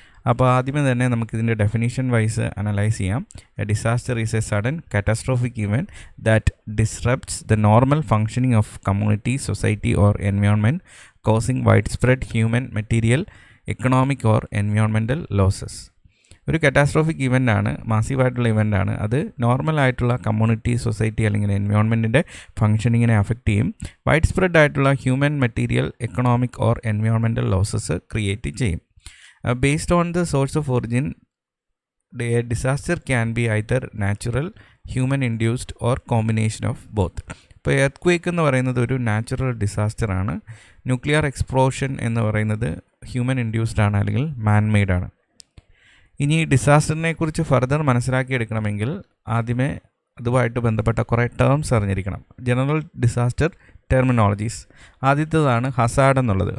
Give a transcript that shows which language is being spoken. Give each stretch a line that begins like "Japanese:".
Malayalam: അപ്പോൾ ആദ്യമേ തന്നെ നമുക്കിതിൻ്റെ ഡെഫിനീഷൻ വൈസ് അനലൈസ് ചെയ്യാം.
English: A disaster is a sudden catastrophic event that disrupts the normal functioning of community, society or environment, causing widespread human, material, economic or environmental losses.
Malayalam: ഒരു കാറ്റാസ്ട്രോഫിക് ഇവൻ്റാണ്, മാസീവായിട്ടുള്ള ഇവൻ്റാണ്. അത് നോർമലായിട്ടുള്ള community, society അല്ലെങ്കിൽ എൻവയോൺമെൻറ്റിൻ്റെ ഫങ്ഷനിങ്ങിനെ affect ചെയ്യും. വൈഡ് സ്പ്രെഡ് ആയിട്ടുള്ള human, material, economic or environmental losses create ചെയ്യും.
English: Based on the source of origin, a disaster can be either natural, human induced or combination of both.
Malayalam: ഇപ്പോൾ earth എന്ന് പറയുന്നത് ഒരു natural disaster ആണ്. Nuclear explosion എന്ന് പറയുന്നത് human induced ആണ് അല്ലെങ്കിൽ മാൻമെയ്ഡ് ആണ്. ഇനി ഡിസാസ്റ്ററിനെ കുറിച്ച് ഫർദർ മനസ്സിലാക്കിയെടുക്കണമെങ്കിൽ ആദ്യമേ അതുമായിട്ട് ബന്ധപ്പെട്ട കുറേ ടേംസ് അറിഞ്ഞിരിക്കണം. General disaster terminologies. ആദ്യത്തേതാണ് ഹസാഡ് എന്നുള്ളത്.